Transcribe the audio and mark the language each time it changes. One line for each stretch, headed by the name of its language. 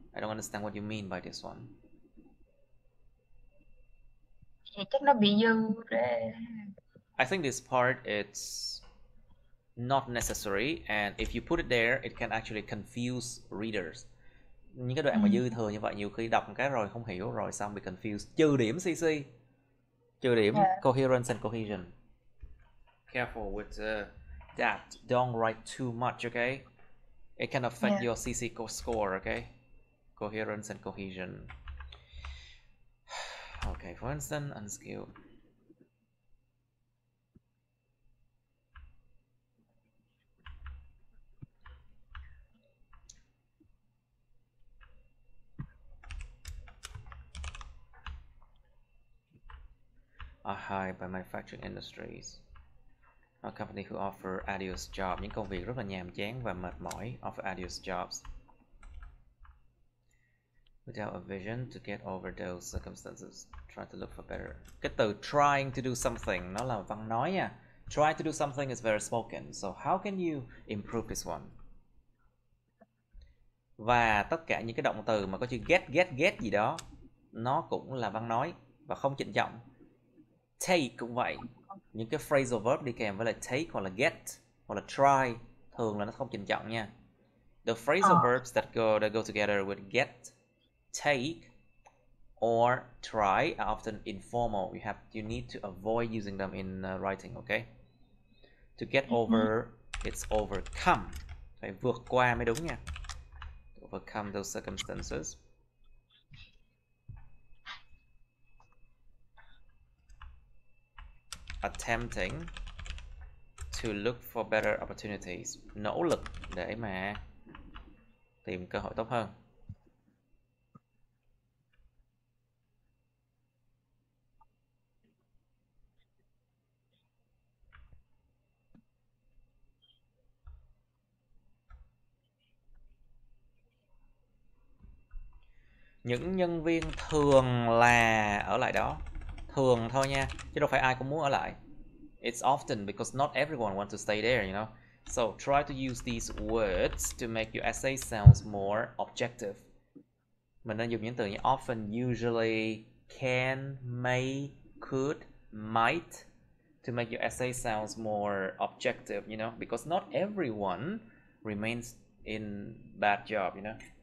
English: I don't understand what you mean by this one.
Vietnamese: Thì chắc nó bị dư để...
English: I think this part it's not necessary, and if you put it there, it can actually confuse readers.
Vietnamese: Những cái đoạn mà dư thừa như vậy nhiều khi đọc một cái rồi không hiểu rồi xong bị confused. Trừ điểm CC. Trừ điểm coherence and cohesion.
English: Careful with that. Don't write too much, okay? It can affect your CC score, okay? Coherence and cohesion. Okay, for instance, unskilled. Are hired by manufacturing industries. A company who offer arduous jobs,
Vietnamese: những công việc rất là nhàm chán và mệt mỏi,
English: offer arduous jobs. Without a vision to get over those circumstances, try to look for better.
Vietnamese: Cái từ
English: trying to do something
Vietnamese: nó là văn nói nha.
English: Try to do something is very spoken. So how can you improve this one?
Vietnamese: Và tất cả những cái động từ mà có chữ get gì đó nó cũng là văn nói và không trịnh trọng. Take cũng vậy. Những cái phrasal verb đi kèm với là take hoặc là get hoặc là try thường là nó không trịnh trọng nha.
English: The phrasal verbs that go together with get, take or try are often informal. You need to avoid using them in writing, okay? To get over, it's overcome.
Vietnamese: Phải vượt qua mới đúng nha.
English: To overcome those circumstances. Attempting to look for better opportunities.
Vietnamese: Nỗ lực để mà tìm cơ hội tốt hơn. Những nhân viên thường là ở lại đó. Thường thôi nha, chứ đâu phải ai cũng muốn ở lại.
English: It's often because not everyone wants to stay there, you know. So try to use these words to make your essay sounds more objective.
Vietnamese: Mình nên dùng những từ như
English: often, usually, can, may, could, might to make your essay sounds more objective, you know, because not everyone remains in bad job, you know.